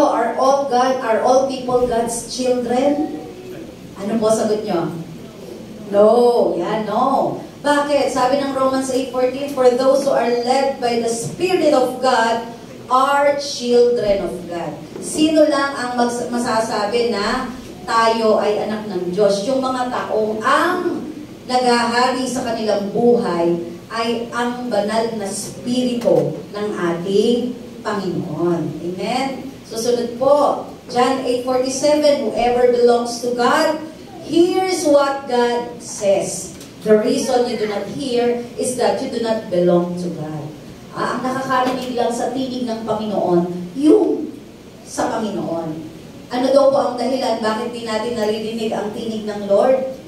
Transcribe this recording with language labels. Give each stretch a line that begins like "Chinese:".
English: Are all people God's children?
Filipino: Ano po sagot niyo? No. Yan, no. Bakit? Sabi ng
English: Romans 8:14, for those who are led by the Spirit of God are children of God.
Filipino: Sino lang ang masasabi na tayo ay anak ng Diyos? Yung mga taong ang naghahari sa kanilang buhay ay ang banal na spirito ng ating Panginoon. Amen? Susunod po,
English: John 8:47, whoever belongs to God, here's what God says. The reason you do not hear is that you do not belong to God.
Filipino: Ang nakakarinig lang sa tinig ng Panginoon, yung sa Panginoon. Ano daw po ang dahilan bakit di natin naririnig ang tinig ng Lord?